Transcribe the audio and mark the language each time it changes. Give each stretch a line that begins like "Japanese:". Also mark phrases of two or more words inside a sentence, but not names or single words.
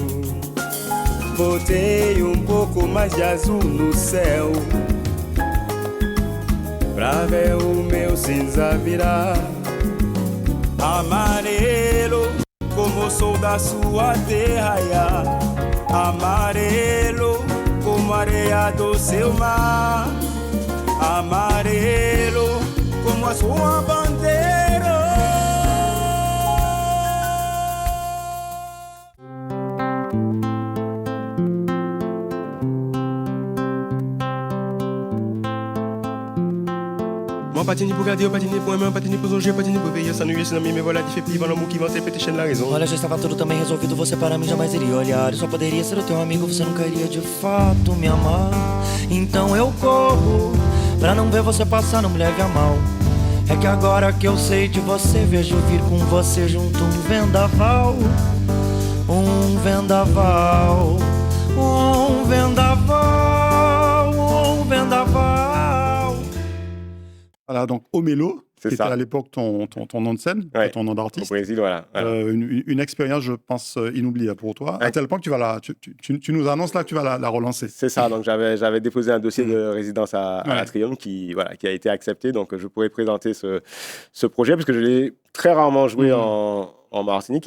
Portuguese: Botei pouco mais de azul no céu, pra ver o meu cinza virar amarelo, como sou da sua terra, amarelo, como areia do seu mar, amarelo, como a sua bandeira.
French: On patine pour garder, on patine pour aimer, on patine pour songer, patine pour veiller, s'ennuyer,
Portuguese: se não
French: me voilà, definitivement l'amour qui vante, petition la raison.
Portuguese: Olha, já estava tudo também resolvido, você para mim jamais iria olhar. Eu só poderia ser o teu amigo, você nunca iria de fato me amar. Então eu corro, pra não ver você passar, não me leve a mal. É que agora que eu sei de você, vejo vir com você junto um vendaval. Um vendaval, um vendaval, um vendaval.
French: Voilà, donc Omelo, c'était à l'époque ton nom de scène, ton nom d'artiste. Au Brésil, voilà. Une expérience, je pense, inoubliable pour toi, à tel point que tu nous annonces là que tu vas la relancer. C'est ça, donc j'avais déposé un dossier de résidence à Atrium qui a été accepté, donc je pourrais présenter ce projet, parce que je l'ai très rarement joué en Martinique.